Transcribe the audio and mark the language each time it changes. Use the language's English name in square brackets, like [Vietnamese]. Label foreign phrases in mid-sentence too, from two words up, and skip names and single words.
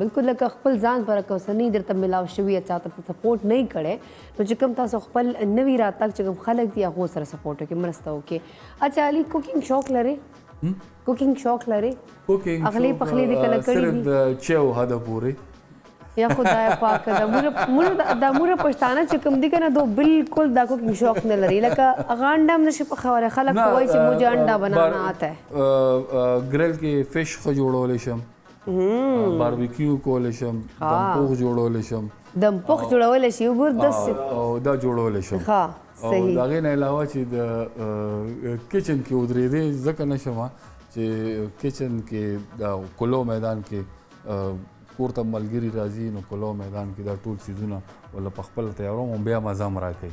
[Pashto] بالکل لکه خپل ځان پر کوسنی درته ملاو شوي چا ته سپورټ نه کړي نو چې کوم تاسو خپل نوي راتګ چې کوم خلک دي هغه سره سپورټ وکړي مرسته وکړي اچھا علي کوکینګ شوق لري کوکینګ اغلی پخلی دې کله کړی صرف د چیو حد پورې یا خدای پاک دا موږ پښتانه چې کوم دي کنه دو بالکل دا کوکینګ شوق نه لري لکه غانډه هم نشي پخوره خلک وایي چې [Urdu] مجھے انڈا بنانا آتا ہے [Pashto] ګریل کې فش خو جوړولی شم باربیکیو کولی شم دمپوخ جوړولی شم دمپوخ جوړولی شي وګور داسې او دا جوړولی شم ښه او د هغې نه علاوه چې د کچن کې ودرېدې ځکه نه شم چې کچن کې د کلو میدان کې کور ته ملګري راځي نو کلو میدان کې دا ټول څیزونه ولا په خپل تیاروم او بیا مزه هم راکوي